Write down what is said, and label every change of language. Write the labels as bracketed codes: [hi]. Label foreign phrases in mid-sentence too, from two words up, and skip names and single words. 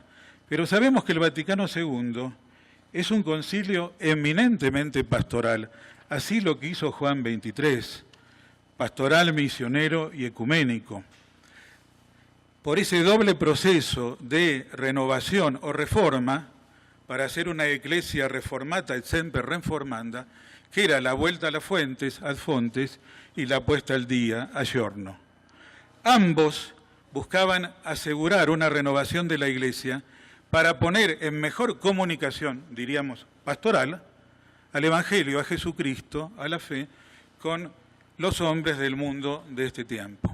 [es] Pero sabemos que el Vaticano II es un concilio eminentemente pastoral. Así lo quiso Juan XXIII, pastoral, misionero y ecuménico. Por ese doble proceso de renovación o reforma, para hacer una iglesia [la] reformata et semper reformanda, [es] que era la vuelta a las fuentes, [la] ad fontes, [es] y la puesta al día, [it] a giorno. [es] Ambos buscaban asegurar una renovación de la iglesia para poner en mejor comunicación, diríamos, pastoral, al Evangelio, a Jesucristo, a la fe, con los hombres del mundo de este tiempo.